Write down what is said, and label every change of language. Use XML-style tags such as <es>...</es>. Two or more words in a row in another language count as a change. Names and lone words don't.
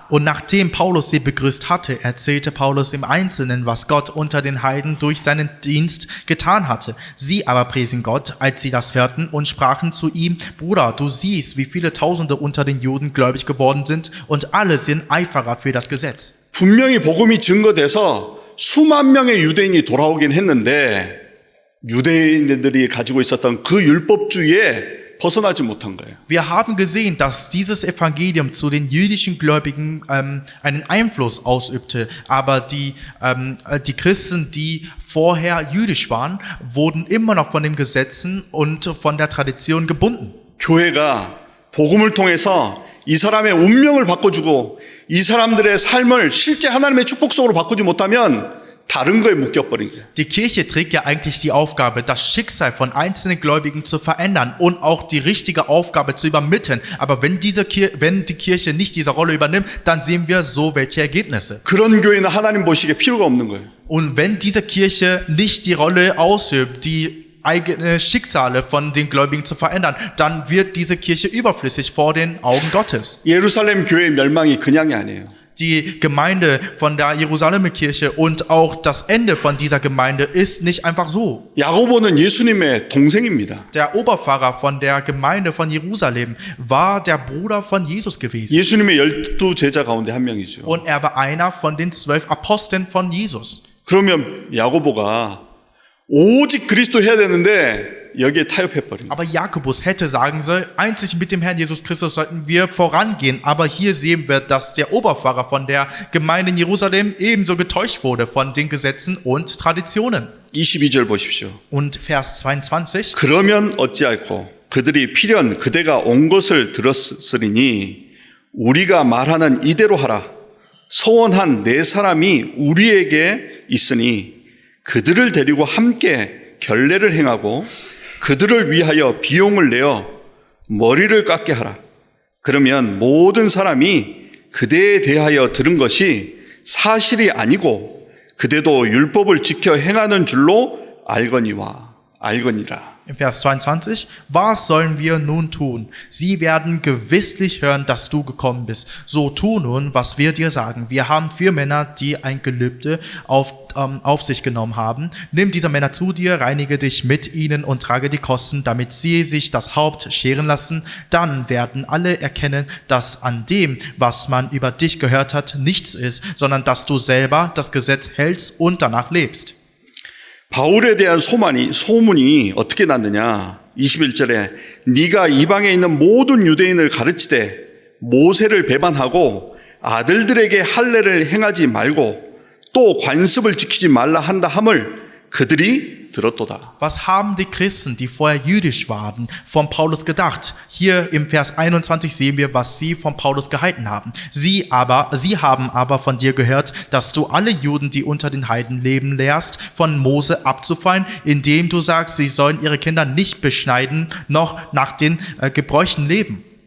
<de>und nachdem Paulus sie begrüßt hatte, erzählte Paulus im Einzelnen, was Gott unter den Heiden durch seinen Dienst getan hatte. Sie aber priesen Gott, als sie das hörten und sprachen zu ihm, Bruder, du siehst, wie viele Tausende unter den Juden gläubig geworden sind und alle sind Eiferer für das Gesetz.</de> <ko>분명히 복음이 증거돼서 수만 명의 유대인이 돌아오긴 했는데 유대인들이 가지고 있었던 그 율법주의에 벗어나지 못한 거예요.</ko> <de>Wir haben gesehen, dass dieses Evangelium zu den jüdischen Gläubigen einen Einfluss ausübte, aber die Christen, die vorher jüdisch waren, wurden immer noch von den Gesetzen und von der Tradition gebunden.</de> <ko>교회가 복음을 통해서 이 사람의 운명을 바꿔주고 이 사람들의 삶을 실제 하나님의 축복 속으로 바꾸지 못하면 다른 거에 묶여버린 거예요.</ko> <de>Die Kirche trägt ja eigentlich die Aufgabe, das Schicksal von einzelnen Gläubigen zu verändern und auch die richtige Aufgabe zu übermitteln. Aber wenn die Kirche nicht diese Rolle übernimmt, dann sehen wir so welche Ergebnisse.</de> <ko>그런 교회는 하나님 보시기에 필요가 없는 거예요.</ko> <de>Und wenn diese Kirche nicht die Rolle ausübt, die eigene Schicksale von den Gläubigen zu verändern, dann wird diese Kirche überflüssig vor den Augen Gottes.</de> <ko>예루살렘 교회의 멸망이 그냥이 아니에요.</ko> <de>Die Gemeinde von der Jerusalemer Kirche und auch das Ende von dieser Gemeinde ist nicht einfach so.</de> <ko>야고보는 예수님의 동생입니다.</ko> <de>Der Oberpfarrer von der Gemeinde von Jerusalem war der Bruder von Jesus gewesen.</de> <ko>예수님의 12제자 가운데 한 명이죠.</ko> <de>Und er war einer von den 12 Aposteln von Jesus.</de> <ko>그러면 야고보가 오직 그리스도 해야 되는데 여기에 타협해버린 거예요.</ko> <de>Aber Jakobus hätte sagen sollen, einzig mit dem Herrn Jesus Christus sollten wir vorangehen. Aber hier sehen wir, dass der Oberpfarrer von der Gemeinde in Jerusalem ebenso getäuscht wurde von den Gesetzen und Traditionen.</de> <ko>22절 보십시오.</ko> <de>Und Vers 22.</de> <ko>그러면 어찌할꼬 그들이 필연 그대가 온 것을 들었으리니 우리가 말하는 이대로 하라. 소원한 네 사람이 우리에게 있으니 그들을 데리고 함께 결례를 행하고 그들을 위하여 비용을 내어 머리를 깎게 하라. 그러면 모든 사람이 그대에 대하여 들은 것이 사실이 아니고 그대도 율법을 지켜 행하는 줄로 알거니라.</ko> <de>Im Vers 22, was sollen wir nun tun? Sie werden gewisslich hören, dass du gekommen bist. So tu nun, was wir dir sagen. Wir haben 4 Männer, die ein Gelübde auf sich genommen haben. Nimm diese Männer zu dir, reinige dich mit ihnen und trage die Kosten, damit sie sich das Haupt scheren lassen. Dann werden alle erkennen, dass an dem, was man über dich gehört hat, nichts ist, sondern dass du selber das Gesetz hältst und danach lebst.</de> <ko>바울에 대한 소문이 어떻게 났느냐? 21절에 네가 이방에 있는 모든 유대인을 가르치되 모세를 배반하고 아들들에게 할례를 행하지 말고 또 관습을 지키지 말라 한다 함을 그들이 들었도다.</ko> <de>Was haben die Christen, die vorher jüdisch waren, von Paulus gedacht? Hier im Vers 21 sehen wir, was sie von Paulus gehalten haben. Sie haben aber von dir gehört, dass du alle Juden, die unter den Heiden leben, lehrst, von Mose abzufallen, indem du sagst, sie sollen ihre Kinder nicht beschneiden, noch nach den Gebräuchen leben.</de>